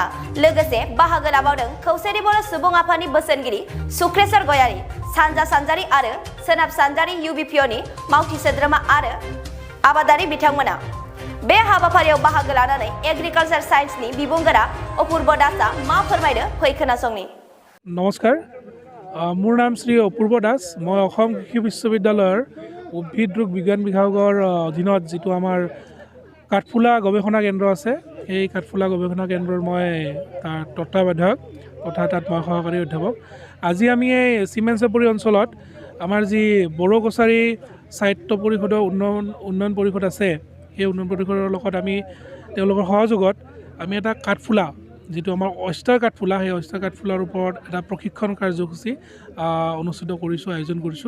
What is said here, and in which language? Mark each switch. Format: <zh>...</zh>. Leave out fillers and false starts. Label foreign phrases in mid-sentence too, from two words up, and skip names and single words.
<brx>लोगोसे बाहागो लाबावदों खौसेथि बर' सुबुं आफादनि बोसोनगिरि सुक्रेश्वर गयारी, सानजा सानजारि आरो सोनाब सानजारि UBPO नि मावथि सोद्रोमा आरो आबादारि बिथांमोना। बे हाबाफारियाव बाहागो लानानै</brx> <en>agriculture science-ni</en> <brx>बिबुंगोरा अपूर्व दासआ मा फोरमायदो फै खोनासंनि। नमस्कार,</brx> <as>মোৰ নাম শ্ৰী অপূৰ্ব দাস। মই অসম কৃষি বিশ্ববিদ্যালয়ৰ উদ্ভিদ ৰোগ বিজ্ঞান বিভাগৰ অধীনত যিটো আমাৰ কাঠফুলা গৱেষণা কেন্দ্ৰ আছে, এই কাঠফুলা গৱেষণা কেন্দ্ৰৰ মই তাৰ তত্ত্বাৱধায়ক তথা তাত মই সহকাৰী অধ্যাপক। আজি আমি এই চিমেণ্ট চাপৰি অঞ্চলত আমাৰ যি বড়ো কছাৰী সাহিত্য পৰিষদৰ উন্নয়ন পৰিষদ আছে, সেই উন্নয়ন পৰিষদৰ লগত আমি তেওঁলোকৰ সহযোগত আমি এটা কাঠফুলা যিটো আমাৰ অষ্টাৰ কাঠফুলা, সেই অষ্টাৰ কাঠফুলাৰ ওপৰত এটা প্ৰশিক্ষণ কাৰ্যসূচী অনুষ্ঠিত কৰিছোঁ, আয়োজন কৰিছোঁ।</as>